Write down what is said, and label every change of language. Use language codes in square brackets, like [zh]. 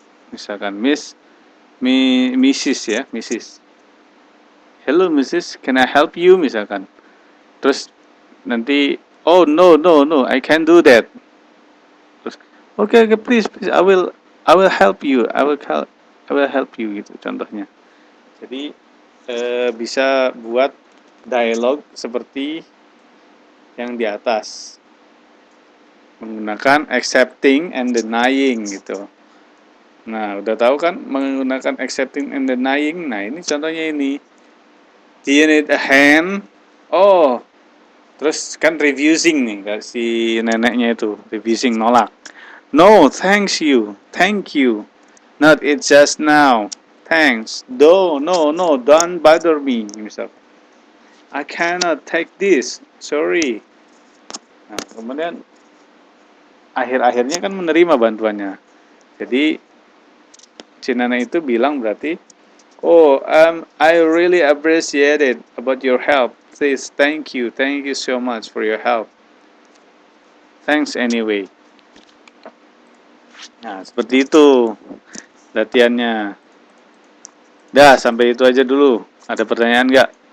[id] Misalkan [en] Mrs. ya, Mrs. Hello Mrs. Can I help you? Misalkan. [id] Terus nanti, [en] oh no, I can't do that. [id] Terus, [en] okay, please, I will help you. I will help you [id] gitu contohnya. Jadi bisa buat dialog seperti yang di atas. Menggunakan accepting and denying gitu. Nah, udah tahu kan menggunakan accepting and denying. Nah, ini contohnya ini. [en] Do you need a hand? [id] Oh, terus kan refusing nih si neneknya itu, refusing nolak. [en] No, thank you. Not it just now. Thanks. No, don't bother me. [id] Misal, [en] I cannot take this. Sorry. [id] Nah, kemudian akhir-akhirnya kan menerima bantuannya. Jadi si nenek itu bilang berarti, [en] oh, I really appreciate it about your help. Please, thank you so much for your help. Thanks anyway. [id] Nah, seperti itu latihannya. Dah, sampai itu aja dulu. Ada pertanyaan nggak?